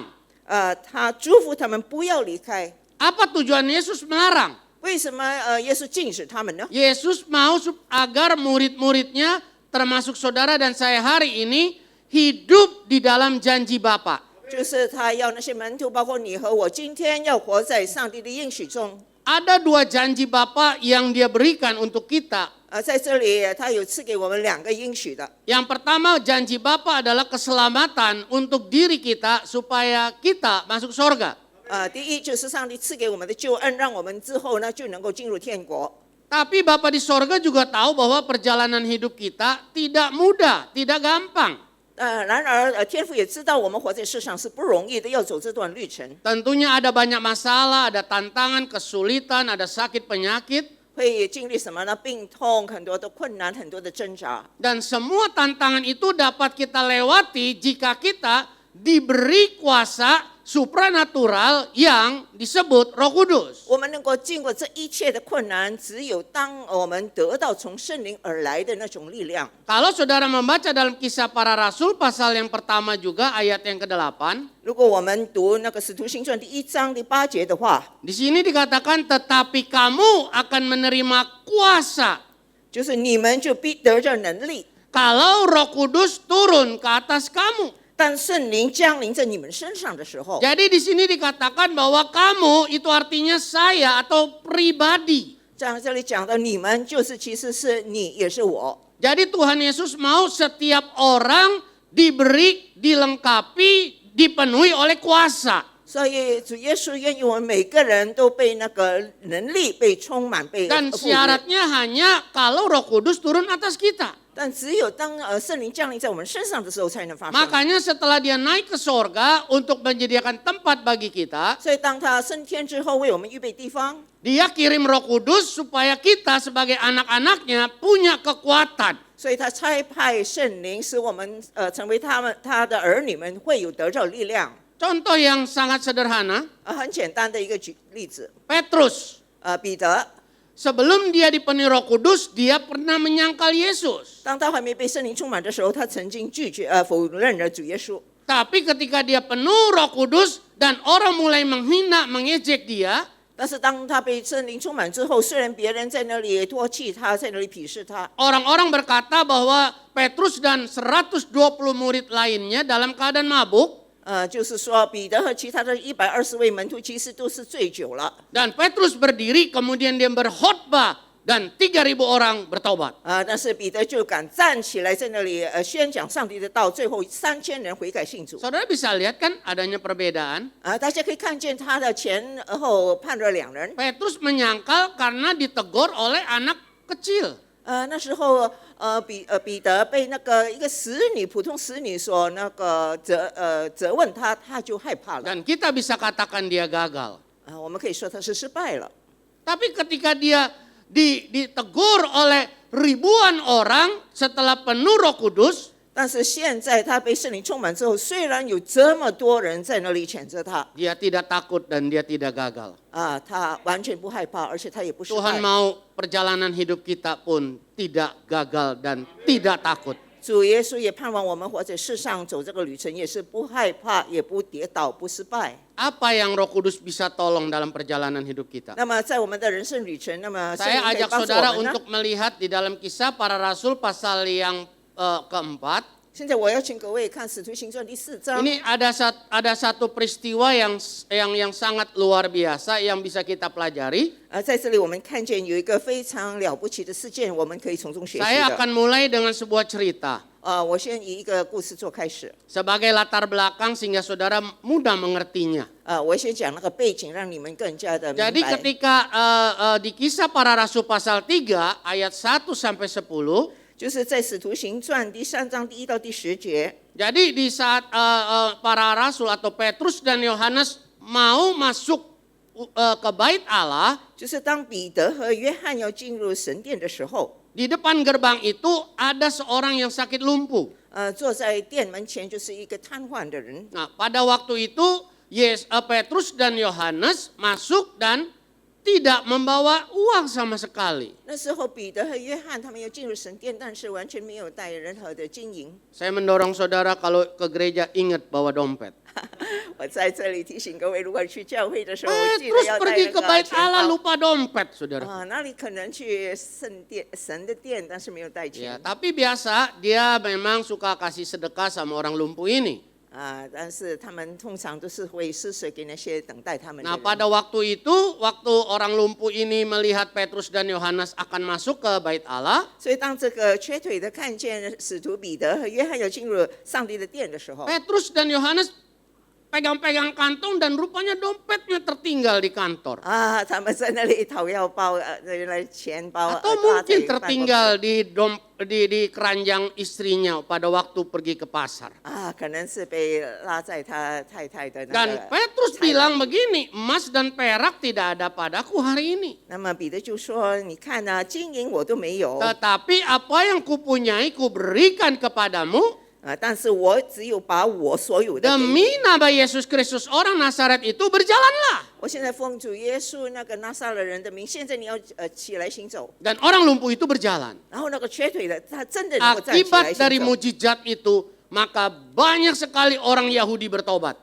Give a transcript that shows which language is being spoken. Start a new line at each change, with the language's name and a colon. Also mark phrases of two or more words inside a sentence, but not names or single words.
Chinese: 他嘱咐他们不要离开。
Indonesian: Apa tujuan Yesus melarang?
Chinese: 为什么耶稣禁止他们呢？
Indonesian: Yesus mau agar murid-muridnya, termasuk saudara dan saya hari ini, hidup di dalam janji Bapa.
Chinese: 就是他要那些门徒，包括你和我，今天要活在上帝的应许中。
Indonesian: Ada 2 janji Bapa yang Dia berikan untuk kita.
Chinese: 在这里他有赐给我们2个应许的。
Indonesian: Yang pertama, janji Bapa adalah keselamatan untuk diri kita supaya kita masuk surga.
Chinese: 第一就是上帝赐给我们的救恩，让我们之后呢就能够进入天国。
Indonesian: Tapi Bapa di sorga juga tahu bahwa perjalanan hidup kita tidak mudah, tidak gampang.
Chinese: 然而天父也知道我们活在世上是不容易的，要走这段旅程，
Indonesian: Tentunya ada banyak masalah, ada tantangan, kesulitan, ada sakit penyakit.
Chinese: 会经历什么呢？病痛，很多的困难，很多的挣扎。
Indonesian: Dan semua tantangan itu dapat kita lewati jika kita diberi kuasa supranatural yang disebut Roh Kudus.
Chinese: 我们能够经过这一切的困难，只有当我们得到从圣灵而来的那种力量。
Indonesian: Kalau saudara membaca dalam Kisah Para Rasul pasal yang pertama juga ayat yang ke-8,
Chinese: 如果我们读那个使徒行传第1章第8节的话，
Indonesian: di sini dikatakan tetapi kamu akan menerima kuasa
Chinese: 就是你们就必得着能力，
Indonesian: kalau Roh Kudus turun ke atas kamu.
Chinese: 当圣灵降临在你们身上的时候，
Indonesian: Jadi di sini dikatakan bahwa kamu itu artinya saya atau pribadi.
Chinese: 在这里讲到你们，就是其实是你也是我。
Indonesian: Jadi Tuhan Yesus mau setiap orang diberi, dilengkapi, dipenuhi oleh kuasa.
Chinese: 所以主耶稣愿意我们每个人都被那个能力被充满，被
Indonesian: Dan
Chinese: 赋予。
Indonesian: syaratnya hanya kalau Roh Kudus turun atas kita.
Chinese: 但只有当圣灵降临在我们身上的时候才能发生。
Indonesian: Makanya setelah dia naik ke sorga untuk menyediakan tempat bagi kita,
Chinese: 所以当他升天之后，为我们预备地方，
Indonesian: dia kirim Roh Kudus supaya kita sebagai anak-anaknya punya kekuatan.
Chinese: 所以他差派圣灵，使我们成为他的儿女们，会有得着力量。
Indonesian: Contoh yang sangat sederhana,
Chinese: 很简单的一个例子，
Indonesian: Petrus.
Chinese: 彼得，
Indonesian: sebelum dia dipenuhi Roh Kudus, dia pernah menyangkal Yesus.
Chinese: 当他还没被圣灵充满的时候，他曾经否认了主耶稣。
Indonesian: Tapi ketika dia penuh Roh Kudus dan orang mulai menghina, mengejek dia,
Chinese: 但是当他被圣灵充满之后，虽然别人在那里唾弃他，在那里鄙视他，
Indonesian: orang-orang berkata bahwa Petrus dan 120 murid lainnya dalam keadaan mabuk.
Chinese: 就是说彼得和其他的120位门徒其实都是醉酒了。
Indonesian: Dan Petrus berdiri kemudian dia berkhotbah dan 3.000 orang bertobat.
Chinese: 但是彼得就敢站起来在那里宣讲上帝的道，最后3000人悔改信主。
Indonesian: Saudara bisa lihat kan adanya perbedaan.
Chinese: 大家可以看见他的前后判了2人。
Indonesian: Petrus menyangkal karena ditegur oleh anak kecil.
Chinese: 那时候彼得被那个一个普通使女所那个责问他，他就害怕了。
Indonesian: Dan kita bisa katakan dia gagal.
Chinese: 我们可以说他是失败了。
Indonesian: Tapi ketika dia ditegur oleh ribuan orang setelah penuh Roh Kudus,
Chinese: 但是现在他被圣灵充满之后，虽然有这么多人在那里谴责他，
Indonesian: dia tidak takut dan dia tidak gagal.
Chinese: 他完全不害怕，而且他也不失败。
Indonesian: Tuhan mau perjalanan hidup kita pun tidak gagal dan tidak takut.
Chinese: 主耶稣也盼望我们活在世上走这个旅程，也是不害怕，也不跌倒，不失败。
Indonesian: Apa yang Roh Kudus bisa tolong dalam perjalanan hidup kita?
Chinese: 那么在我们的人生旅程，那么圣灵
Indonesian: Saya
Chinese: 可以
Indonesian: ajak
Chinese: 帮助
Indonesian: saudara
Chinese: 我们呢？
Indonesian: untuk melihat di dalam Kisah Para Rasul pasal yang keempat.
Chinese: 现在我要请各位看《使徒行传》第4章。
Indonesian: Ini ada satu peristiwa yang sangat luar biasa yang bisa kita pelajari.
Chinese: 在这里我们看见有一个非常了不起的事件，我们可以从中学习
Indonesian: Saya
Chinese: 的。
Indonesian: akan mulai dengan sebuah cerita
Chinese: 我先以一个故事做开始。
Indonesian: sebagai latar belakang sehingga saudara mudah mengertinya.
Chinese: 我先讲那个背景，让你们更加的明
Indonesian: Jadi
Chinese: 白。
Indonesian: ketika di Kisah Para Rasul pasal 3 ayat 1 sampai 10,
Chinese: 就是在《使徒行传》第3章第1到第10节。
Indonesian: jadi di saat para rasul atau Petrus dan Yohanes mau masuk ke bait Allah,
Chinese: 就是当彼得和约翰要进入神殿的时候，
Indonesian: di depan gerbang itu ada seorang yang sakit lumpuh.
Chinese: 坐在殿门前就是一个瘫痪的人。
Indonesian: Nah, pada waktu itu Petrus dan Yohanes masuk dan tidak membawa uang sama sekali.
Chinese: 那时候彼得和约翰他们要进入神殿，但是完全没有带任何的金银。
Indonesian: Saya mendorong saudara kalau ke gereja ingat bawa dompet.
Chinese: 我在这里提醒各位，如果去教会的时候，记得
Indonesian: Petrus
Chinese: 要带
Indonesian: pergi
Chinese: 那
Indonesian: ke
Chinese: 个
Indonesian: bait
Chinese: 钱
Indonesian: Allah
Chinese: 包。
Indonesian: lupa dompet, saudara.
Chinese: 那里可能去神的殿，但是没有带
Indonesian: Ya,
Chinese: 钱。
Indonesian: tapi biasa dia memang suka kasih sedekah sama orang lumpuh ini.
Chinese: 但是他们通常都是会施舍给那些等待他们的
Indonesian: Nah,
Chinese: 人。
Indonesian: pada waktu itu, waktu orang lumpuh ini melihat Petrus dan Yohanes akan masuk ke bait Allah,
Chinese: 所以当这个瘸腿的看见使徒彼得和约翰要进入上帝的殿的时候，
Indonesian: Petrus dan Yohanes pegang-pegang kantong dan rupanya dompetnya tertinggal di kantor.
Chinese: 他们在那里讨要包，原来钱包
Indonesian: Atau
Chinese: 拉在
Indonesian: mungkin
Chinese: 办公室
Indonesian: tertinggal di keranjang istrinya pada waktu pergi ke pasar.
Chinese: 可能是被拉在他太太的那
Indonesian: Dan
Chinese: 个。
Indonesian: Petrus bilang begini, emas dan perak tidak ada padaku hari ini.
Chinese: 那么彼得就说：“你看啊，金银我都没有，
Indonesian: Tetapi apa yang kupunyai kuberikan kepadamu.
Chinese: 但是我只有把我所有的给你。
Indonesian: Demi nama Yesus Kristus orang Nazaret itu berjalanlah.
Chinese: 我现在奉主耶稣那个拿撒勒人的名，现在你要起来行走。
Indonesian: Dan orang lumpuh itu berjalan.
Chinese: 然后那个瘸腿的，他真的能够站起来
Indonesian: Akibat
Chinese: 行
Indonesian: dari
Chinese: 走。
Indonesian: mujizat itu, maka banyak sekali orang Yahudi bertobat.